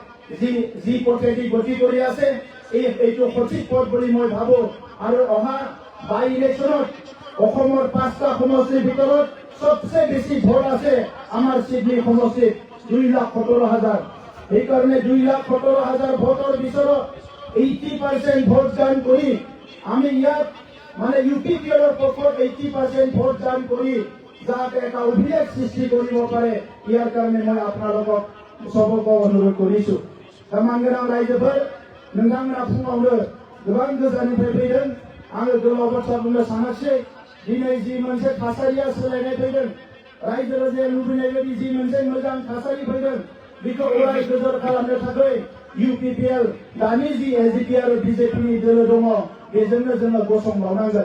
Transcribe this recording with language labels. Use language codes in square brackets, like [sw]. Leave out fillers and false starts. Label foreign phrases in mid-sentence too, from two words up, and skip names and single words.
[as] যি পথেদি গতি কৰি আছে এইটো সঠিক পথ বুলি মই ভাবো আৰু অহা বাই ইলেকশ্যনত অসমৰ 5টা সমষ্টিৰ ভিতৰত সবচে বেছি ভোট আছে আমাৰ চিডলি সমষ্টিত 2,17,000 সেইকাৰণে 2,17,000 ভোটৰ ভিতৰত 80% ভোট দান কৰি আমি ইয়াত মানে UPPৰ পক্ষত 80% ভোট দান কৰি যাতে এটা অভিলেখ সৃষ্টি কৰিব পাৰে ইয়াৰ কাৰণে মই আপোনালোকক [ne] सबको अनुरोध करिछु [brx] तमांगराव रायजोफोर नोंथांमोना फुङावनो गोबां गोजाननिफ्राय फैदों आङो गोलाव बाथ्रा बुंनो सानाखिसै दिनै जि मोनसे थासारिया सोलायनाय फैदों रायजो राजाया लुबैनाय बायदि जि मोनसे मोजां थासारि फैदों बेखौ अराय गोजोर खालामनो थाखाय UPPL दानि जि एजिपि आरो बिजेपिनि दोलो दङ बेजोंनो जोङो गसंबावनांगोन।